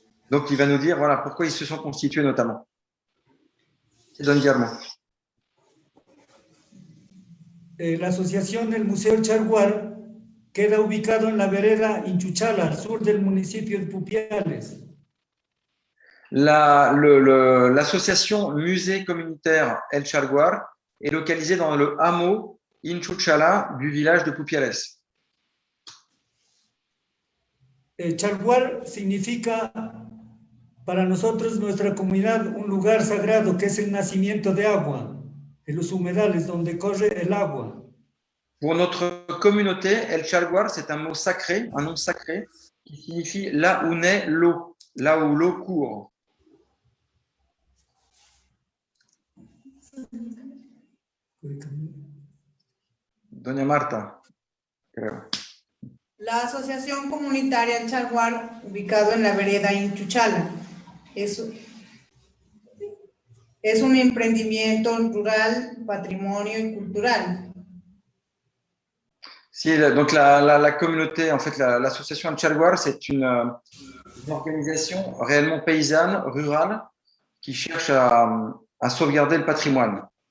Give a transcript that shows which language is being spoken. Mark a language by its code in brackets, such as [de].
[fr] Donc il va nous dire voilà pourquoi ils se sont constitués notamment. C'est Don Guillermo. [es] La asociación del Museo Charguar queda ubicado en la vereda Inchuchala, al sur del municipio de Pupiales. [fr] L'association Musée communautaire El Charguar est localisée dans le hameau Inchuchala du village de Pupiales. [es] Charguar significa para nosotros, nuestra comunidad, un lugar sagrado que es el nacimiento de agua, de los humedales donde corre el agua. [fr] Pour notre communauté, El Charguar, c'est un mot sacré, un nom sacré, qui signifie là où naît l'eau, là où l'eau court. [es] Doña Marta, creo. La Asociación Comunitaria El Charguar, ubicado en la vereda Inchuchala, es un emprendimiento rural, patrimonio y cultural. [fr] Si, donc la communauté, en fait, l'association El Charguar, c'est une organisation réellement paysanne, rurale, qui cherche à sauvegarder le patrimoine.